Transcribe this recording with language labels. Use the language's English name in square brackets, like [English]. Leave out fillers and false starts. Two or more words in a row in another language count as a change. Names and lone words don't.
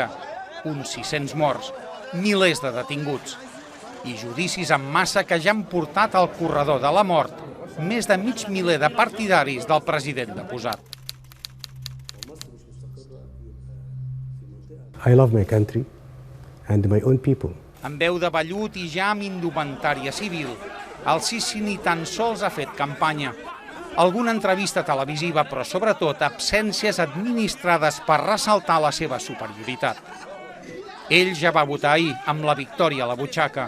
[Catalan] Uns 600 morts, milers de detinguts. I judicis en massa que ja han portat al corredor de la mort més de mig miler de partidaris del president deposat. [English] I love my country and my own people. [Catalan] Amb veu de vellut i ja amb indumentària civil, el Sisi ni tan sols ha fet campanya. Alguna entrevista televisiva, però sobretot absències administrades per ressaltar la seva superioritat. Ell ja va votar ahir, amb la victòria a la butxaca.